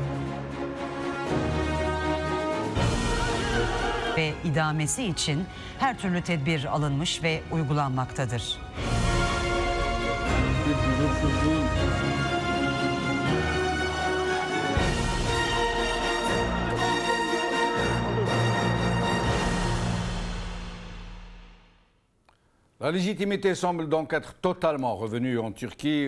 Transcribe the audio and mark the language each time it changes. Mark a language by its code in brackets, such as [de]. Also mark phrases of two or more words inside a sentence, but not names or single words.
[tr] ve idamesi için her türlü tedbir alınmış ve uygulanmaktadır. [fr] La légitimité semble donc être totalement revenue en Turquie.